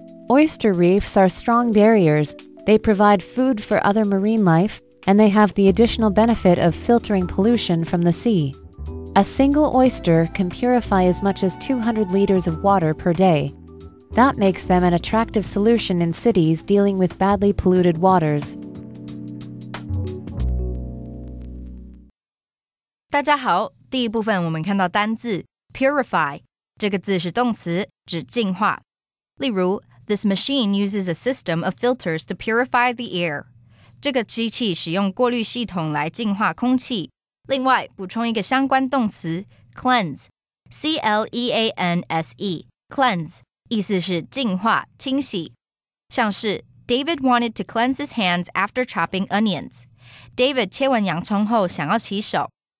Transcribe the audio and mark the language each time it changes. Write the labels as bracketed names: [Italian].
[English] Oyster reefs are strong barriers. They provide food for other marine life, and they have the additional benefit of filtering pollution from the sea. A single oyster can purify as much as 200 liters of water per day. That makes them an attractive solution in cities dealing with badly polluted waters. [Chinese] 大家好，第一部分我们看到单字 purify 这个字是动词，指净化。例如 [English] This machine uses a system of filters to purify the air. [Chinese] 这个机器使用过滤系统来净化空气。另外，补充一个相关动词 cleanse, C-L-E-A-N-S-E, cleanse 意思是净化、清洗。像是 [English] David wanted to cleanse his hands after chopping onions. [Chinese] David 切完洋葱后想要洗手。